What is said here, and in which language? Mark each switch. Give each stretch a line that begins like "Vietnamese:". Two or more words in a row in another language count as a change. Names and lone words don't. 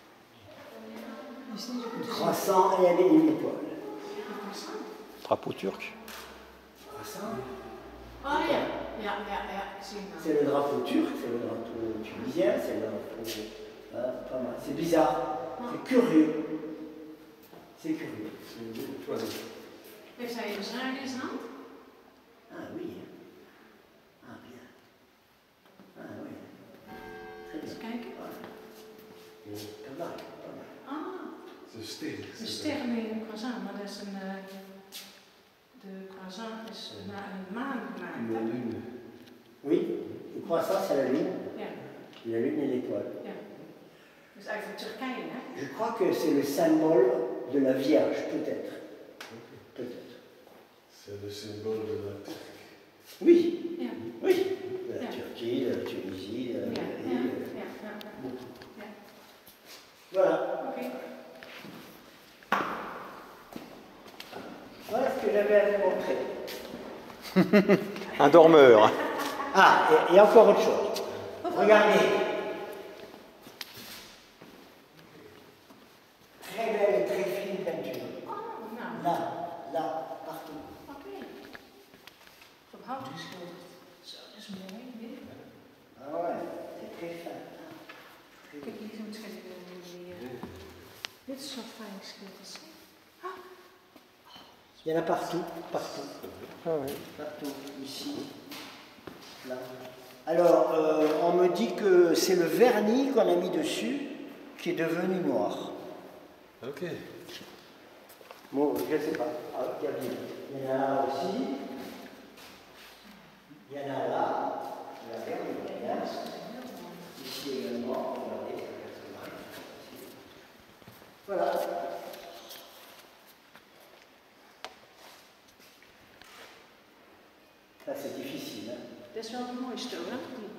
French: Croissant et une étoile. Drapeau turc. C'est le drapeau turc, c'est le drapeau tunisien, c'est le drapeau... pas mal. C'est bizarre, c'est curieux. C'est curieux.
Dutch: Heeft hij een zaag in zijn hand?
French: Ah oui. Ah bien. Ah oui. Très bien.
Dutch: Eens kijken.
French: Pas mal, pas mal. Ah,
Dutch: Een ster. een ster met een croissant, maar dat is een... de croissant is naar een maan gemaakt.
French: La lune. Oui, le croissant c'est la lune.
Dutch: Ja.
French: La lune et l'étoile.
Dutch: Ja. Dat is eigenlijk Turkije, hè?
French: Je crois que c'est le symbole de la Vierge, peut-être. Peut-être. C'est le symbole de la Turquie. Oui.
Dutch: Ja.
French: Oui. De la Turquie, de la Tunisie,
Dutch: Ja. Ja. Ja. Ja. Ja.
French: Voilà.
Dutch: Oké.
French: Voilà ce que j'avais à vous montrer. Un dormeur. Ah, et encore autre chose. Regardez. Très belle et très fine peinture.
Dutch: Oh, nou.
French: Là, partout.
Dutch: Oké. Op hout geschilderd. Zo, dat is mooi. Hè?
French: Ah ouais, c'est très fin.
Dutch: Kijk, hier zo'n schilderen. Dit is zo fijn geschilderd.
French: Il y en a partout, partout. Ah ouais. Partout, ici, là. Alors, on me dit que c'est le vernis qu'on a mis dessus qui est devenu noir. Ok. Bon, je ne sais pas. Ah, regardez. Il y en a là aussi. Il y en a là. Regardez, on voit bien. Ici également. Regardez. Voilà. Ça, c'est difficile. Hein?
Dutch: Dat is wel het mooiste hoor.